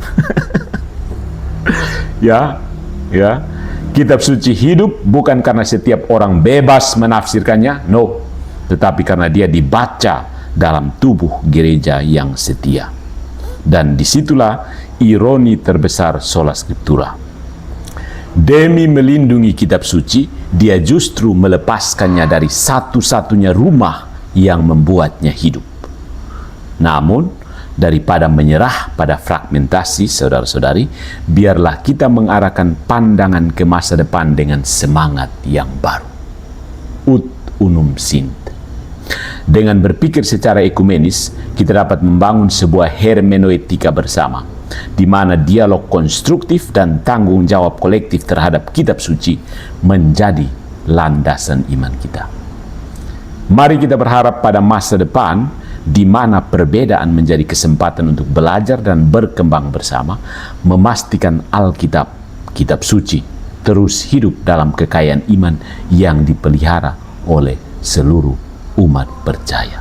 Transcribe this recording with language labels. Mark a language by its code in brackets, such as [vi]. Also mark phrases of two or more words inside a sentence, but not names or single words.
[id] Ya. Kitab suci hidup bukan karena setiap orang bebas menafsirkannya, no. Tetapi karena dia dibaca dalam tubuh gereja yang setia. Dan disitulah ironi terbesar [la] sola scriptura. [id] Demi melindungi kitab suci, dia justru melepaskannya dari satu-satunya rumah yang membuatnya hidup. Namun, daripada menyerah pada fragmentasi, saudara-saudari, biarlah kita mengarahkan pandangan ke masa depan dengan semangat yang baru. [la] Ut unum sint. [id] Dengan berpikir secara ekumenis, kita dapat membangun sebuah hermeneutika bersama, di mana dialog konstruktif dan tanggung jawab kolektif terhadap kitab suci menjadi landasan iman kita. Mari kita berharap pada masa depan, di mana perbedaan menjadi kesempatan untuk belajar dan berkembang bersama, memastikan Alkitab, kitab suci, terus hidup dalam kekayaan iman yang dipelihara oleh seluruh umat percaya.